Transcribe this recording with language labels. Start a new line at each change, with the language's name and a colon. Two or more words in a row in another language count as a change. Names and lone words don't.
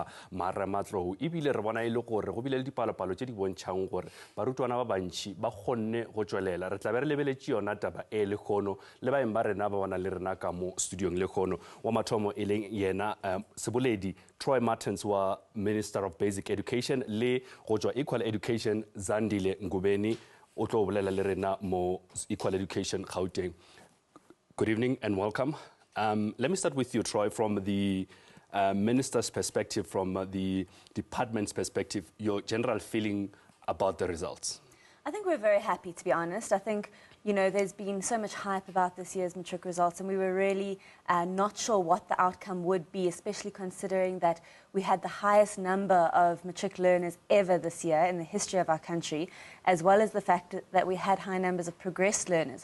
Northern Sotho: marematlou ebile re bona ile gore go bile le dipalopalo tše di bontšhang gore barutwana ba bantši ba kgonne go tšwelela re tla be re lebeletše yona taba e le kgono le baeng ba rena ba bona le rena ka mo studiong le kgono wa mathomo e leng yena seboledi Troy Martins wa
English: Minister of Basic Education
Northern Sotho: le go tšwa Equal Education Zandile Ngubeni o tlo bolela le rena mo Equal Education Gauteng.
English: Good evening and welcome. Let me start with you, Troy, from the minister's perspective, from the department's perspective, your general feeling about the results. I think we're very happy, to be honest. I think, you know, there's been so much hype about this year's Matric results, and we were really not sure what the outcome would be, especially considering that we had the highest number of Matric learners ever this year in the history of our country, as well as the fact that we had high numbers of progressed learners.